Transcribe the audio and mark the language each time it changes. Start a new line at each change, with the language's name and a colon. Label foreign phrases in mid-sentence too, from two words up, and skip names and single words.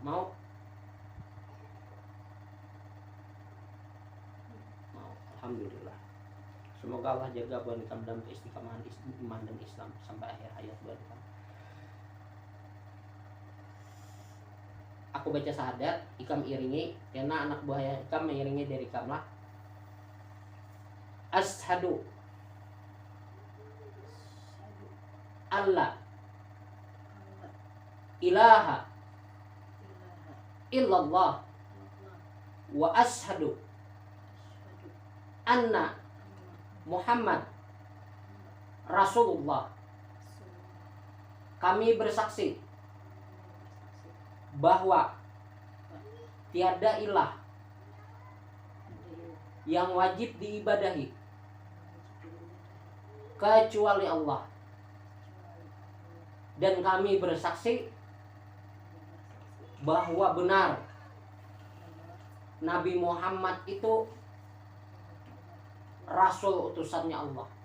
Banjar: Mau? Mau. Alhamdulillah. Semoga Allah jaga buah nikam dalam keistiqomahan iman dan Islam sampai akhir hayat buah nikam. Aku baca syahadat, ikam iringi, karena anak buah ikam mengiringi dari ikam lah.
Arabic: أشهد أن لا إله إلا الله وأشهد أن محمدا رسول الله.
Indonesian: Kami bersaksi bahwa tiada ilah yang wajib diibadahi kecuali Allah, dan kami bersaksi bahwa benar Nabi Muhammad itu Rasul utusannya Allah.